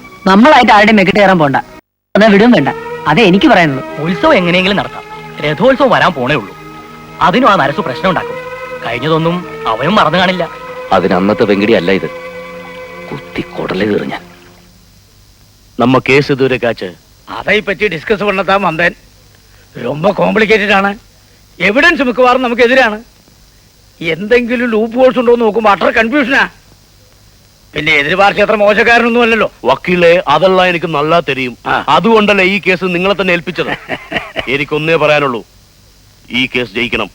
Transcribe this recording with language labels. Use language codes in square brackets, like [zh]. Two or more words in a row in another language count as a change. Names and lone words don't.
[ml] നമ്മളായിട്ട് ആരുടെയും മെക്കിട്ട് കയറാൻ പോണ്ട, അതാ വിടും വേണ്ട. അതേ എനിക്ക് പറയാനുള്ളൂ. ഉത്സവം എങ്ങനെയെങ്കിലും നടത്താം, രഥോത്സവം വരാൻ പോണേ ഉള്ളൂ. അതിനും ആ നരസു പ്രശ്നം ഉണ്ടാക്കും. കഴിഞ്ഞതൊന്നും അവനും മറന്നു കാണില്ല. അതിന് അന്നത്തെ വെങ്കിടി അല്ല ഇത്, കുത്തി കൊടലേ കയറി ഞാൻ. നമ്മ കേസ് ഇതുവരെ കാച്ച് [ta] அதை பற்றி டிஸ்கஸ் பண்ணதான் வந்தேன். ரொம்ப [ml] കോംപ്ലിക്കേറ്റഡ് ആണ്. എവിഡൻസ് മിക്കവാറും നമുക്ക് എതിരാണ്. എന്തെങ്കിലും [en] loop holes [ml] ഉണ്ടോ എന്ന് നോക്കുമ്പോ അത്ര കൺഫ്യൂഷനാ. പിന്നെ എതിർപാർട്ടി അത്ര മോശക്കാരനൊന്നും അല്ലല്ലോ. വക്കീലെ, അതെല്ലാം എനിക്ക് നല്ല തെരിയും. അതുകൊണ്ടല്ലേ ഈ കേസ് നിങ്ങളെ തന്നെ ഏൽപ്പിച്ചത്. എനിക്കൊന്നേ പറയാനുള്ളൂ, ഈ കേസ് ജയിക്കണം.